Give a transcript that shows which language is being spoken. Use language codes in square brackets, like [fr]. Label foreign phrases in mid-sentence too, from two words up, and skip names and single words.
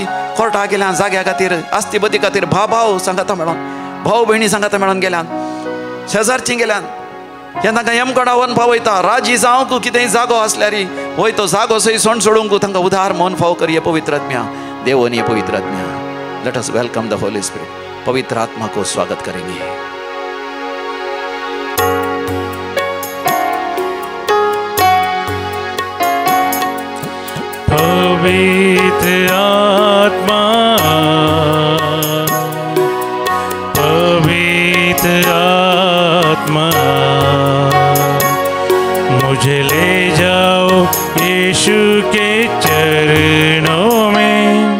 [kok] कोर्टा गेल्यान जाग्या खातीर, आस्ती बती खातीर भाव सांगाता मेळोन, भाव भयणी सांगाता मेळोन गेल्यान, शेजारची गेल्यान हे तांकां यमगडावन पावयता. राजी जावंक कितेंय जागो आसल्यार वय तो जागो सई सोंड सोडूंक तांकां उदार मन फाव कर हे पवित्र आत्म्या देवोन ये पवित्र आत्म्या. [en] Let us welcome the Holy Spirit. [hi] पवित्र आत्मा को स्वागत करेंगे. पवित्र आत्मा, पवित्र आत्मा, मुझे ले जाओ यीशु के चरणों में.